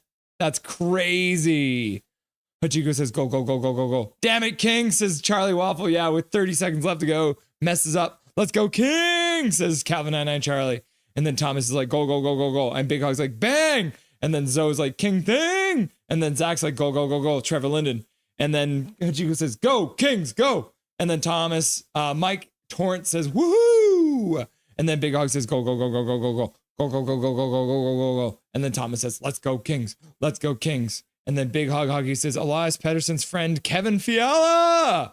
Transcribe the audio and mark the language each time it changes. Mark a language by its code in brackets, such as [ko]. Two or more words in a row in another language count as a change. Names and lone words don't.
[en] That's crazy. Hachiko says, go, go, go, go, go, go. Damn it, King, says Charlie Waffle. Yeah, with 30 seconds left to go. Messes up. Let's go, King, says Calvin99 Charlie. And then Thomas is like, go, go, go, go, go. And Big Hog's like, bang. And then Zoe's like, King thing. And then Zach's like, go, go, go, go. Trevor Linden. And then Hachiko says, go, Kings, go. And then Thomas, Mike Torrance says, woohoo. And then Big Hog says, go, go, go, go, go, go, go. Go, go, go, go, go, go, go, go, go, go. And then Thomas says, let's go, Kings. Let's go, Kings. And then Big Hog Hoggy says, Elias Pettersson's friend, Kevin Fiala.